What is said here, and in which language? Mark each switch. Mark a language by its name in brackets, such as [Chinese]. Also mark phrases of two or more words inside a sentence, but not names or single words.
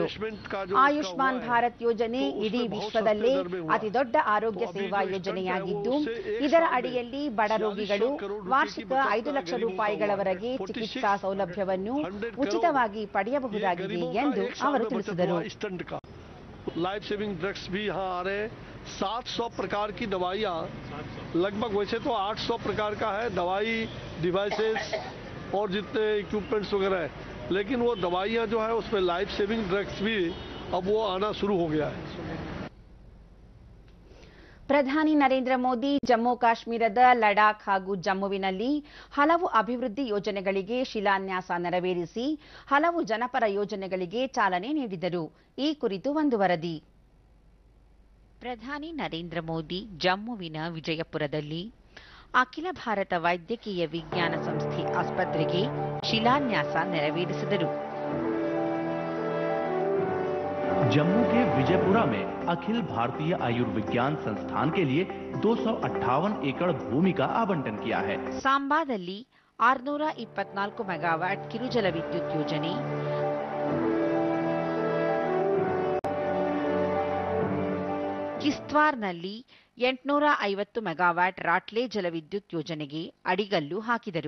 [Kannada] ಆಯುಷ್ಮಾನ್ ಭಾರತ್ ಯೋಜನೆ ಇಡೀ ವಿಶ್ವದಲ್ಲೇ ಅತಿದೊಡ್ಡ ಆರೋಗ್ಯ ಸೇವಾ ಯೋಜನೆಯಾಗಿದ್ದು ಇದರ ಅಡಿಯಲ್ಲಿ ಬಡ ರೋಗಿಗಳು ವಾರ್ಷಿಕ 5 ಲಕ್ಷ ರೂಪಾಯಿಗಳವರೆಗೆ ಚಿಕಿತ್ಸಾ ಸೌಲಭ್ಯವನ್ನು ಉಚಿತವಾಗಿ ಪಡೆಯಬಹುದಾಗಿದೆ ಎಂದು ಅವರು ತಿಳಿಸಿದರು. [English] life saving drugs [Hindi] भी यहाँ आ रहे हैं. 700 प्रकार की दवाइयाँ, लगभग वैसे तो 800 प्रकार का है दवाई, डिवाइसेस और जितने इक्विपमेंट्स वगैरह है, लेकिन वो दवाइयाँ जो है उसमें [English] life saving drugs [Hindi] भी अब वो आना शुरू हो गया है. [Kannada] ಪ್ರಧಾನಿ ನರೇಂದ್ರ ಮೋದಿ ಜಮ್ಮು ಕಾಶ್ಮೀರದ ಲಡಾಖ್ ಹಾಗೂ ಜಮ್ಮುವಿನಲ್ಲಿ ಹಲವು ಅಭಿವೃದ್ಧಿ ಯೋಜನೆಗಳಿಗೆ ಶಿಲಾನ್ಯಾಸ ನೆರವೇರಿಸಿ ಹಲವು ಜನಪರ ಯೋಜನೆಗಳಿಗೆ ಚಾಲನೆ ನೀಡಿದರು. ಈ ಕುರಿತು ಒಂದು ವರದಿ. ಪ್ರಧಾನಿ ನರೇಂದ್ರ ಮೋದಿ ಜಮ್ಮುವಿನ ವಿಜಯಪುರದಲ್ಲಿ ಅಖಿಲ ಭಾರತ ವೈದ್ಯಕೀಯ ವಿಜ್ಞಾನ ಸಂಸ್ಥೆ ಆಸ್ಪತ್ರೆಗೆ ಶಿಲಾನ್ಯಾಸ ನೆರವೇರಿಸಿದರು. [Hindi] जम्मू के विजयपुरा में अखिल भारतीय आयुर्विज्ञान संस्थान के लिए 258 एकड़ भूमि का आवंटन किया है. [Kannada] ಸಾಂಬಾದಲ್ಲಿ 624 ಮೆಗಾವ್ಯಾಟ್ ಕಿರುಜಲ ವಿದ್ಯುತ್ ಯೋಜನೆ, ಕಿಶ್ತ್ವಾರ್ನಲ್ಲಿ 850 ಮೆಗಾವ್ಯಾಟ್ ರಾಟ್ಲೆ ಜಲವಿದ್ಯುತ್ ಯೋಜನೆಗೆ ಅಡಿಗಲ್ಲು ಹಾಕಿದರು.